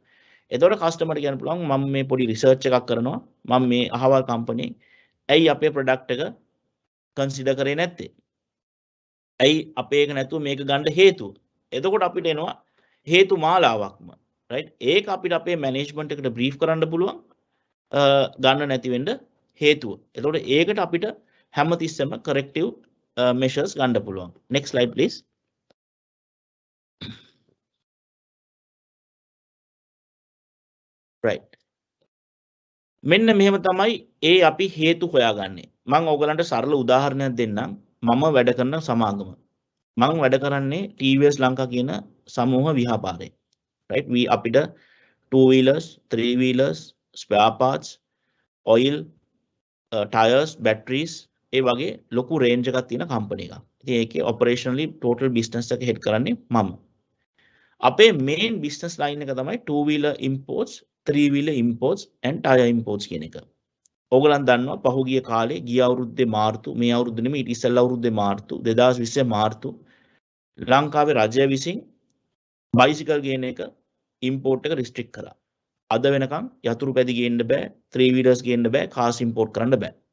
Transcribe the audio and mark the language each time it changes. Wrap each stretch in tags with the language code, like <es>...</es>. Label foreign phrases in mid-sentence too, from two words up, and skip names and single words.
<si>එතකොට කස්ටමර් කියන්න පුළුවන් මම මේ පොඩි රිසර්ච් එකක් කරනවා මම මේ අහවල් කම්පැනි ඇයි අපේ ප්‍රොඩක්ට් එක කන්සිඩර් කරේ නැත්තේ ඇයි අපේ එක නැතුව මේක ගන්න හේතුව එතකොට අපිට එනවා හේතු මාලාවක්ම right ඒක අපිට අපේ මැනේජ්මන්ට් එකට බ්‍රීෆ් කරන්න පුළුවන් ගන්න නැති වෙන්න හේතුව එතකොට ඒකට අපිට හැමතිස්සෙම</si> <en>corrective measures</en> <si>ගන්න පුළුවන්</si> <en>next slide please</en> <si>right මෙන්න මෙහෙම තමයි අපි හේතු හොයාගන්නේ මම ඕගලන්ට සරල උදාහරණයක් දෙන්නම් මම වැඩ කරන සමාගම මම වැඩ කරන්නේ TVS ලංකා කියන සමූහ ව්‍යාපාරේ right?</si> <en>We අපිට 2 wheelers 3 wheelers spare parts oil tires batteries</en> <si>ඒ වගේ ලොකු</si> <en>range</en> <si>එකක් තියෙන</si> <en>company එකක්.</en> <si>ඉතින් ඒකේ</si> <en>operationally total business</en> <si>එක head කරන්නේ මම. අපේ</si> <en>main business line</en> <si>එක තමයි</si> <en>2 wheeler imports 3 wheeler imports and tire imports</en> <si>කියන එක. ඕගලන් දන්නවා පහුගිය කාලේ ගිය අවුරුද්දේ මාර්තු මේ අවුරුද්දේ නෙමෙයි ඊට ඉස්සෙල්ලා අවුරුද්දේ මාර්තු 2020 මාර්තු ලංකාවේ රජය විසින් බයිසිකල් ගේන එක import එක restrict කරා. අද වෙනකන් යතුරු පැදි ගේන්න බෑ 3 wheelers ගේන්න බෑ</si> <en>cars import</en> <si>කරන්න බෑ.</si>